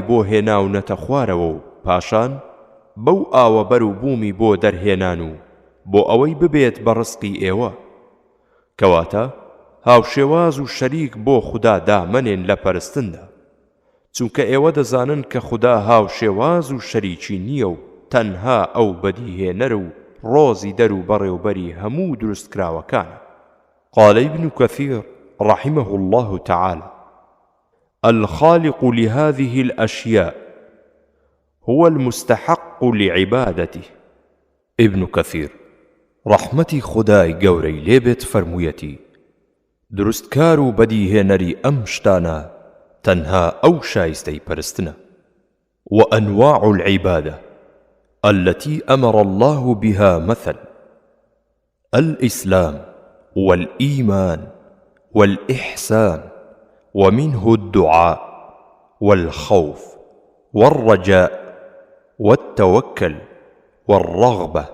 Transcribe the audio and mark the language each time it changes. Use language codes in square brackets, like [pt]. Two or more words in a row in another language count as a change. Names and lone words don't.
[ckb] بۆ هێناونەتە خوارەوە و پاشان بەو ئاوە بەر و بوومی بۆ دەرهێنان و بۆ ئەوەی ببێت بە ڕزقی ئێوە، کەواتە هاوشێواز و شەریک بۆ خوددا دامەنێن لە پەرستندا، چونکە ئێوە دەزانن کە خوددا هاوشێواز و شەریکی نییە و تەنها ئەو بەدیهێنەر و ڕۆزی دەر و بەڕێوبەری هەموو دروستکراوەکانە. [ar] قال ابن كثير رحمه الله تعالى: الخالق لهذه الأشياء هو المستحق لعبادته. [ckb] ابن كثير رحمتي خدای گەورەی لێبێت فەرموویەتی دروستکار و بەدیهێنەری ئەم شتانە تەنها ئەو شایستەی پەرستنە. [ar] وأنواع العبادة التي أمر الله بها مثل الإسلام والإيمان والإحسان، ومنه الدعاء والخوف والرجاء والتوكل والرغبة